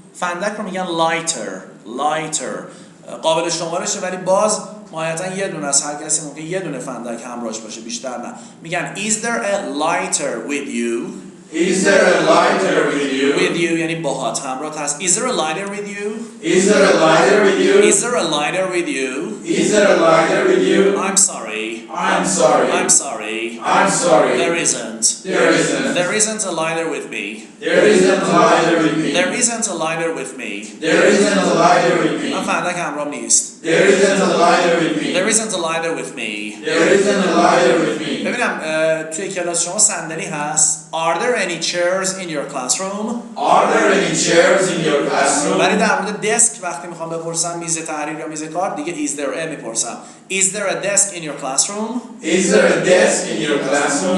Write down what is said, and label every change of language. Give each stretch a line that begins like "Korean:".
Persian: فندک رو میگن lighter. قابل شمارشه ولی باز نهایتا یه دونه از هر کسی ممکن یه دونه فندک همراهش باشه، بیشتر نه. میگن
English: is there a lighter with you? Is there a lighter with you? With you
Persian: یعنی باهات همراهت هست.
English: Is there a lighter with you? Is there a lighter with you? Is there a lighter with you? Is there a lighter with you? I'm sorry. I'm sorry. I'm sorry. I'm sorry. There isn't. There isn't. There isn't a lighter with me. There isn't a lighter with me. There isn't a lighter with me. There isn't a lighter with me.
Persian: من فندک همرام نیست.
English: There isn't a lighter with me. There isn't a lighter with me. There isn't a lighter with me.
Persian: ببینم توی کلاس شما صندلی هست.
English: Are there any chairs in your classroom? Are there any chairs in your classroom?
Persian: ولی در مورد دسک وقتی میخوام بپرسم میز تحریر یا میز کار دیگه
English: is there a
Persian: میپرسم.
English: Is there a desk in your classroom? Is there a desk in your classroom?